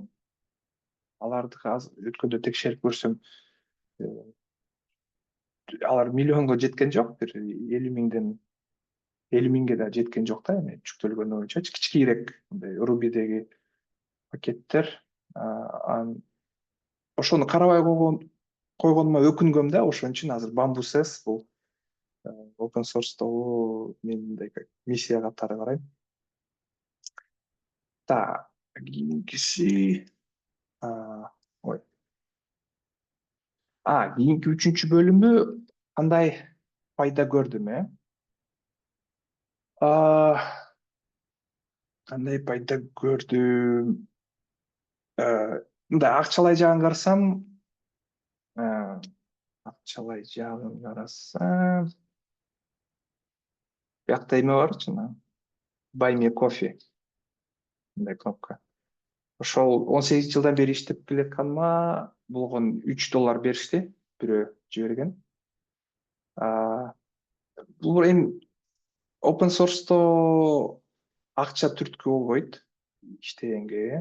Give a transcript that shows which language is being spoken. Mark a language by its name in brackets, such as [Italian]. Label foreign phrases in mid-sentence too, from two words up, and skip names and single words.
[Kyrgyz] Аларды азыр өткөндө текшерип көрсөм, алар миллионго жеткен жок, бир 50 миңге да жеткен жок да, эми жүктөлгөнү боюнчачы, кичикирээк мындай Ruby'деги пакеттер. Анан ошону карабай койгонума өкүнгөм да, ошон үчүн азыр Bamboo.ss бул [English] open source'догу [Kyrgyz] мен мындай миссия катары карайм. Так, кийинкиси ой. Кийинки 3-бөлүмү кандай пайда көрдүм, кандай пайда көрдүм? Мындай акчалай жагын карасам, биякта эме бар, жана Buy me coffee, мындай кнопка. Ошол 18 жылдан бери иштеп келатканыма болгон $3 беришти, бирөө жиберген. Бул эми [English] open source'то [Kyrgyz] акча түрткү болбойт иштегенге.